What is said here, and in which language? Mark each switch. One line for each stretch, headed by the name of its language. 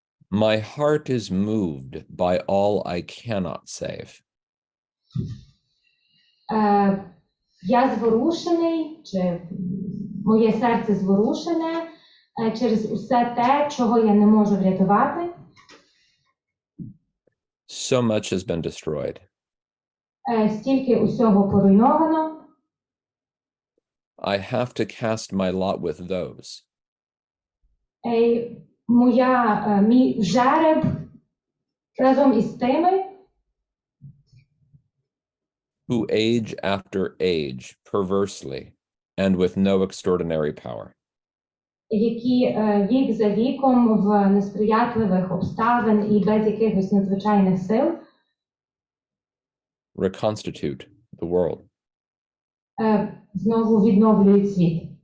English: My heart is moved by all I cannot save.
Ukrainian: Я зворушений, чи моє серце зворушене через усе те, чого я не можу врятувати.
English: So much has been destroyed.
Ukrainian: Стільки усього поруйновано.
English: I have to cast my lot with those
Ukrainian: Мій жереб разом із тими,
English: who age after age perversely and with no extraordinary power.
Ukrainian: які вік за віком в несприятливих обставин і без якихось надзвичайних сил
English: reconstitute the world.
Ukrainian: Знову відновлюють світ.